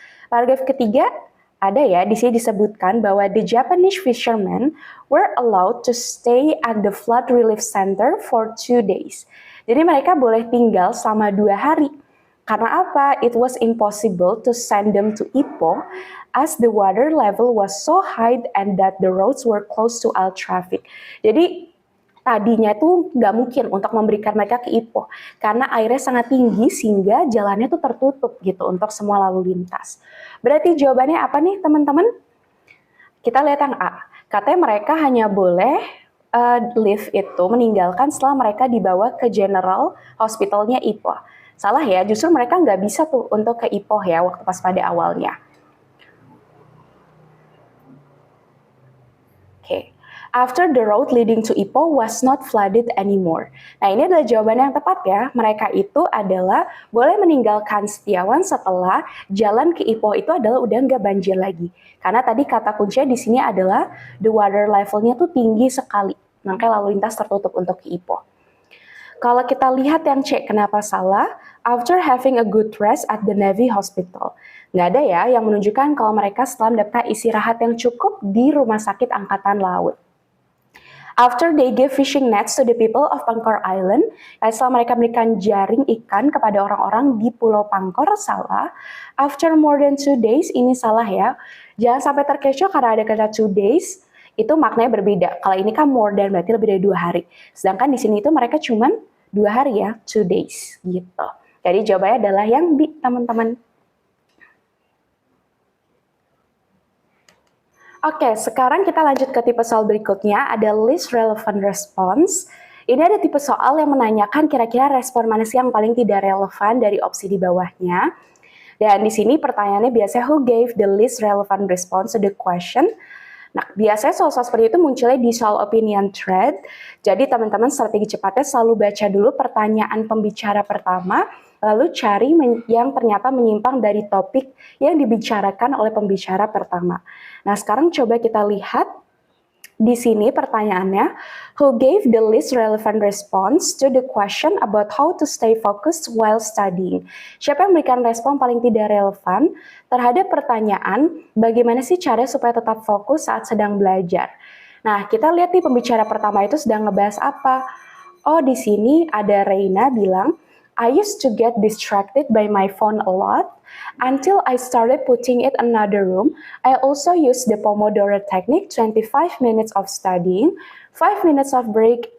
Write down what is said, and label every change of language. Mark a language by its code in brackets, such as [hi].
[id] Paragraf ketiga, ada ya, di sini disebutkan bahwa [en] the Japanese fishermen were allowed to stay at the flood relief center for 2 days. [id] Jadi mereka boleh tinggal selama 2 hari. Karena apa? [en] It was impossible to send them to Ipoh as the water level was so high and that the roads were closed to all traffic. [id] Jadi tadinya tuh nggak mungkin untuk memberikan mereka ke Ipoh karena airnya sangat tinggi sehingga jalannya tuh tertutup gitu untuk semua lalu lintas. Berarti jawabannya apa nih teman-teman? Kita lihat yang A. Katanya mereka hanya boleh leave itu meninggalkan setelah mereka dibawa ke General Hospitalnya Ipoh. Salah ya, justru mereka nggak bisa tuh untuk ke Ipoh ya waktu pas pada awalnya. Oke. [en] After the road leading to Ipoh was not flooded anymore. [id] Nah ini adalah jawaban yang tepat ya. Mereka itu adalah boleh meninggalkan Setiawan setelah jalan ke Ipoh itu adalah udah nggak banjir lagi. Karena tadi kata kuncinya di sini adalah the water levelnya tuh tinggi sekali. Makanya lalu lintas tertutup untuk ke Ipoh. Kalau kita lihat yang C, kenapa salah? [en] After having a good rest at the Navy Hospital. [id] Nggak ada ya yang menunjukkan kalau mereka setelah mendapatkan istirahat yang cukup di Rumah Sakit Angkatan Laut. [en] After they gave fishing nets to the people of Pangkor Island, [id] setelah mereka memberikan jaring ikan kepada orang-orang di Pulau Pangkor, salah. [en] After more than 2 days, [id] ini salah ya. Jangan sampai terkecoh karena ada kata 2 days, itu maknanya berbeda. Kalau ini kan [en] more than [id] berarti lebih dari 2 hari. Sedangkan di sini itu mereka cuma 2 hari ya, 2 days gitu. Jadi jawabannya adalah yang B, teman-teman. Oke, sekarang kita lanjut ke tipe soal berikutnya, ada least relevant response. Ini ada tipe soal yang menanyakan kira-kira respon mana sih yang paling tidak relevan dari opsi di bawahnya. Dan di sini pertanyaannya biasanya [en] who gave the least relevant response to the question. [id] Nah, biasanya soal-soal seperti itu munculnya di soal opinion thread. Jadi teman-teman strategi cepatnya selalu baca dulu pertanyaan pembicara pertama, lalu cari yang ternyata menyimpang dari topik yang dibicarakan oleh pembicara pertama. Nah, sekarang coba kita lihat di sini pertanyaannya, [en] who gave the least relevant response to the question about how to stay focused while studying? [id] Siapa yang memberikan respon paling tidak relevan terhadap pertanyaan bagaimana sih cara supaya tetap fokus saat sedang belajar? Nah, kita lihat nih pembicara pertama itu sedang ngebahas apa. Oh, di sini ada Reina bilang, [en] I used to get distracted by my phone a lot until I started putting it in another room. I also used the Pomodoro technique, 25 minutes of studying, 5 minutes of break.